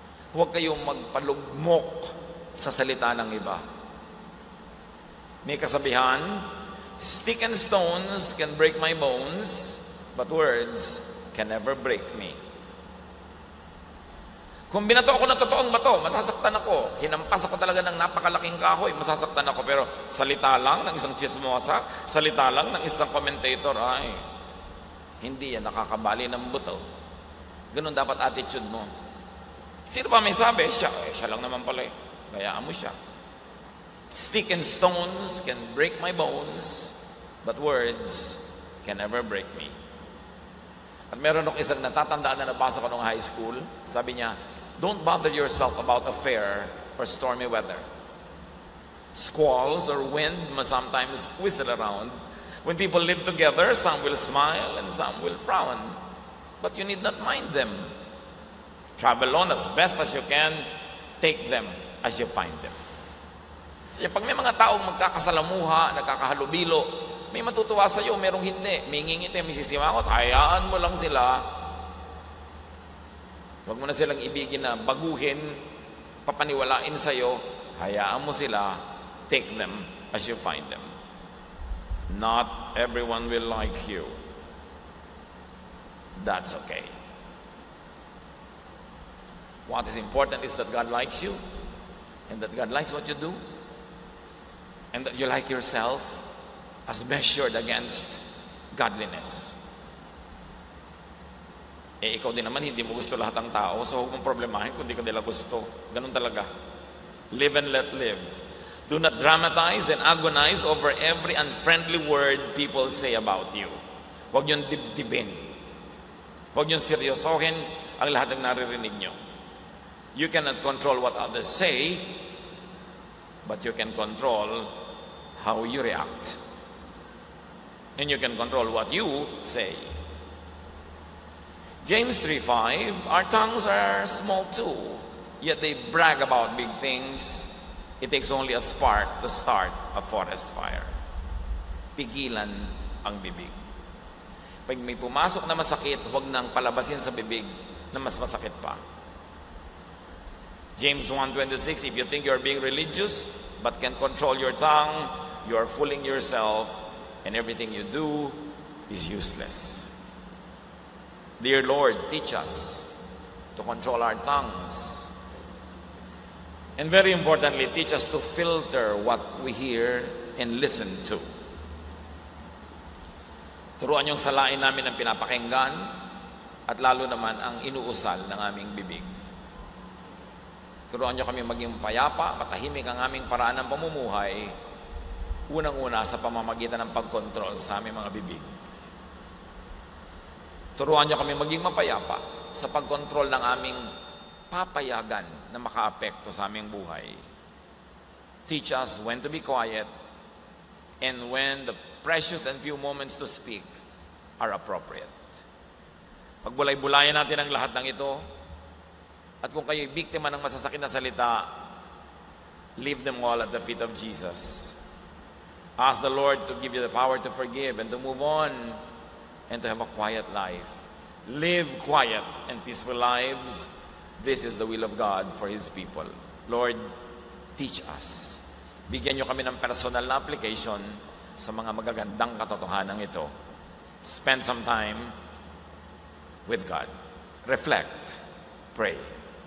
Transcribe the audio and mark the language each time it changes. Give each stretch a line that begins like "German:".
Filipino: Huwag kayong magpalugmok sa salita ng iba. May kasabihan,
English: stick and stones can break my bones, but words can never break me.
Filipino: Kung binato ako ng totoong bato, masasaktan ako. Hinampas ako talaga ng napakalaking kahoy, masasaktan ako. Pero salita lang ng isang chismosa, salita lang ng isang commentator, ay, hindi yan nakakabali ng buto. Ganun dapat attitude mo. Sino ba may sabi? Siya lang naman pala eh. Bayaan mo siya.
English: Stick and stones can break my bones, but words can never break me.
Filipino: At meron ako isang natatandaan na nabasa ko nung high school. Sabi niya,
English: don't bother yourself about affair or stormy weather. Squalls or wind must sometimes whistle around. When people live together, some will smile and some will frown. But you need not mind them. Travel on as best as you can. Take them as you find them.
Filipino: So pag may mga taong magkakasalamuha, nagkakahalubilo, may matutuwa sa iyo, merong hindi. May ngingiti, may sisimangot, hayaan mo lang sila. Huwag mo na silang ibigin na baguhin, papaniwalain sa iyo, hayaan mo sila,
English: take them as you find them. Not everyone will like you. That's okay. What is important is that God likes you, and that God likes what you do, and that you like yourself as measured against godliness.
Filipino: Ikaw din naman, hindi mo gusto lahat ng tao, so huwag mong problemahin kung di ka nila gusto. Ganun talaga.
English: Live and let live. Do not dramatize and agonize over every unfriendly word people say about you.
Filipino: Huwag niyong dibdibin. Huwag niyong seryosohin ang lahat ng naririnig niyo.
English: You cannot control what others say, but you can control how you react. And you can control what you say. James 3:5, our tongues are small too, yet they brag about big things. It takes only a spark to start a forest fire.
Filipino: Pigilan ang bibig. Pag may pumasok na masakit, huwag nang palabasin sa bibig na mas masakit pa.
English: James 1:26, if you think you're being religious but can control your tongue, you are fooling yourself and everything you do is useless. Dear Lord, teach us to control our tongues. And very importantly, teach us to filter what we hear and listen to.
Filipino: Turuan yung salain namin ang pinapakinggan at lalo naman ang inuusal ng aming bibig. Turuan niyo kami maging payapa, matahimik ang aming paraan ng pamumuhay, unang-una sa pamamagitan ng pagkontrol sa aming mga bibig. Turuan niyo kami maging mapayapa sa pagkontrol ng aming papayagan na makaapekto sa aming buhay.
English: Teach us when to be quiet and when the precious and few moments to speak are appropriate.
Filipino: Pagbulay-bulayan natin ang lahat ng ito, at kung kayo'y biktima ng masasakit na salita,
English: leave them all at the feet of Jesus. Ask the Lord to give you the power to forgive and to move on and to have a quiet life. Live quiet and peaceful lives. This is the will of God for His people. Lord, teach us.
Filipino: Bigyan niyo kami ng personal na application sa mga magagandang katotohanan ito.
English: Spend some time with God. Reflect. Pray.